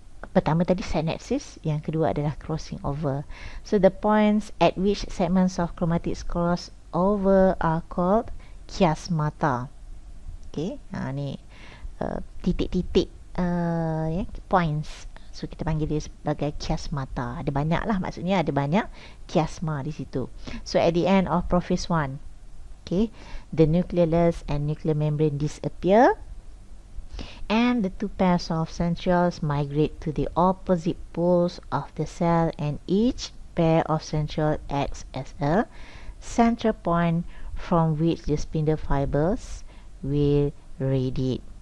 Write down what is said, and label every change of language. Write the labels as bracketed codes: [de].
[ms] Pertama tadi synapsis, yang kedua adalah crossing over. [en] So the points at which segments of chromatids cross over are called chiasmata. [ms] Ni titik-titik points. So kita panggil dia sebagai chiasmata. Ada banyak lah, maksudnya ada banyak chiasma di situ. [en] So at the end of prophase 1, the nucleolus and nuclear membrane disappear, and the 2 pairs of centrioles migrate to the opposite poles of the cell, and each pair of centriole acts as a central point from which the spindle fibers will radiate.